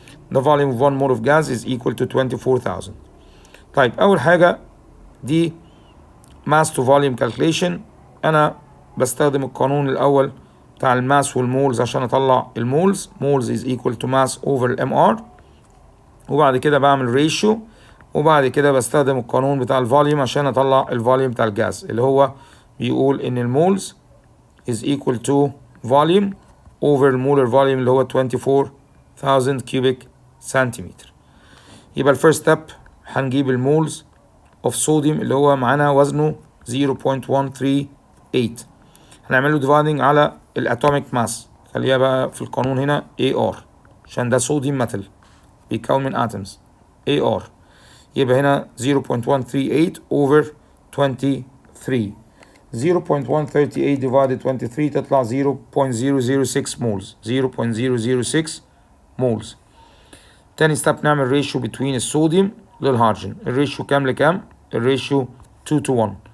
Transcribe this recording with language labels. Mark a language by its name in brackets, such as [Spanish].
[English] The volume of 1 mole of gas is equal to 24,000. [Arabic] طيب أول حاجة دي mass to volume calculation. أنا بستخدم القانون الأول بتاع الماس والمولز عشان أطلع المولز. [English] moles is equal to mass over MR. [Arabic] وبعد كده بعمل ريشيو. وبعد كده بستخدم القانون بتاع الفوليوم عشان اطلع الفوليوم بتاع الجاز اللي هو بيقول ان المولز [English] is equal to volume over [Arabic] المولر فوليوم اللي هو 24,000 cubic centimeter. يبقى الفيرست ستيب هنجيب المولز [English] of sodium [Arabic] اللي هو معانا وزنه 0.138. هنعمله dividing على الاتوميك ماس. خليها بقى في القانون هنا AR عشان ده صوديوم ميتال بيتكون من atoms AR. يبقى هنا 0.138 over 23. 0.138 divided 23 تطلع 0.006 moles. 0.006 moles. تاني ستيب نعمل ريشيو بين الصوديوم للهيدروجين. الريشيو كام لكام؟ الريشيو 2 to 1.